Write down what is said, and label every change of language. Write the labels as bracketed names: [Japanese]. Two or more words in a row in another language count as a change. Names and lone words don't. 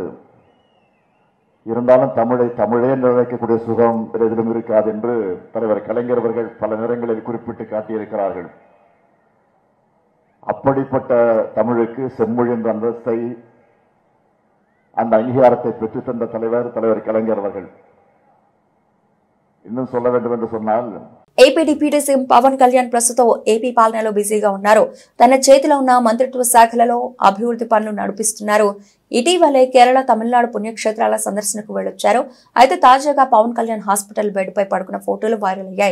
[Tamil] இருந்தாலும் தமிழை தமிழே என்று அழைக்கக்கூடிய சுகம் எதிலும் இருக்காது என்று தலைவர் கலைஞர் அவர்கள் பல நேரங்களில் குறிப்பிட்டு காட்டியிருக்கிறார்கள். அப்படிப்பட்ட தமிழுக்கு செம்மொழி என்ற அந்தஸ்தை, அந்த அங்கீகாரத்தை பெற்றுத்தந்த தலைவர் கலைஞர் அவர்கள். இன்னும் சொல்ல வேண்டும் என்று சொன்னால், [Telugu] ఏపీ డిప్యూటీ సీఎం పవన్ కళ్యాణ్ ప్రస్తుతం ఏపీ పాలనలో బిజీగా ఉన్నారు. తన చేతిలో ఉన్న మంత్రిత్వ శాఖలలో అభివృద్ధి పనులు నడిపిస్తున్నారు. ఇటీవలే కేరళ, తమిళనాడు పుణ్యక్షేత్రాల సందర్శనకు వెళ్లొచ్చారు. అయితే తాజాగా పవన్ కళ్యాణ్ హాస్పిటల్ బెడ్ పై పడుకున్న ఫోటోలు వైరల్ అయ్యాయి.